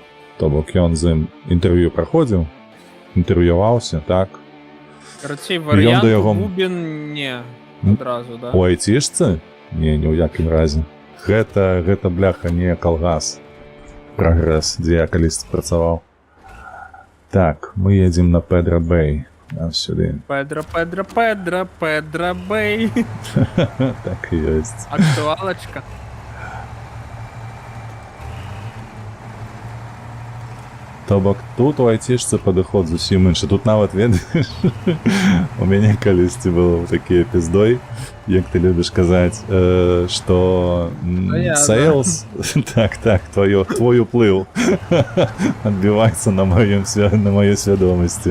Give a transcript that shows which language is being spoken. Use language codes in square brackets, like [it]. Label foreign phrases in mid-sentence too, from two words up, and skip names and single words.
[be] То бок ён з ім інтэрв'ю праходзіў, інтэрв'юваўся, так. Карацей, варыянт Губін не адразу, да? У айцішцы? Не ў якім разе. Гэта, бляха, не калгас. Прагрэс, дзе я калісьці працаваў. Так, мы едзем на Педро Бэй. А сюди. Педро Бей. Так і ёсць. Актуалочка. То бок тут у айцішцы падыход зусім іншы. Тут нават ведаеш, у мяне калісьці было такі эпіздой, як ты любіш казаць, што сейлс, так, твой уплыў адбіваецца на маёй свядомасці.